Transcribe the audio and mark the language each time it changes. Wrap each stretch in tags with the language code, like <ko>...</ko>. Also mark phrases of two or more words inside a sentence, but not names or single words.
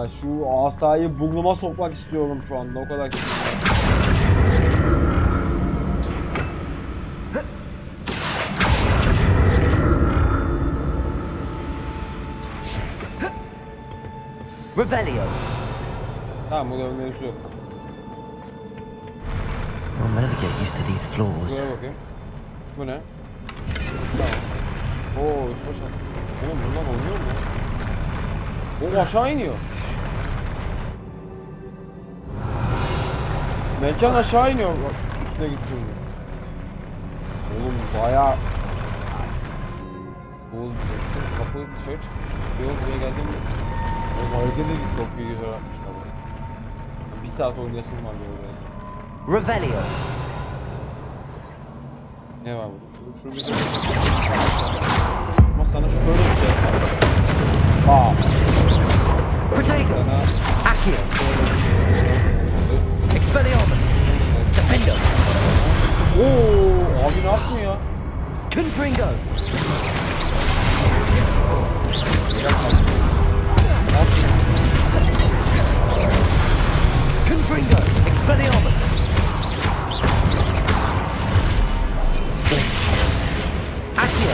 <tr>Şu asayı burnuma sokmak istiyorum şu anda. O kadar kötü. Revelio. Tamam, bu da mevzu yok.</tr> <en>I'll never get used to these floors.</en> <tr>Buraya bakayım. Bu ne? Tamam. Oo, üst başa. Oğlum bundan oynuyor mu? O aşağı iniyor. Mekan aşağı iniyor bak üstüne gittiğinde. Oğlum bayağı... Oğlum kapı dışarı çıktı. Yok buraya geldim mi? Oğlum hareketi çok iyi güzel yapmışlar. Bir saat oynayasın var böyle. Revelio. Ne var burada? Şu bir de... Ama sana şöyle bir şey yapalım. Protego. Sana... Accio. Expelliarmus. Defender. Ooo abi ne yaptın ya? Confringo. Confringo. Expelliarmus. Accio.</tr>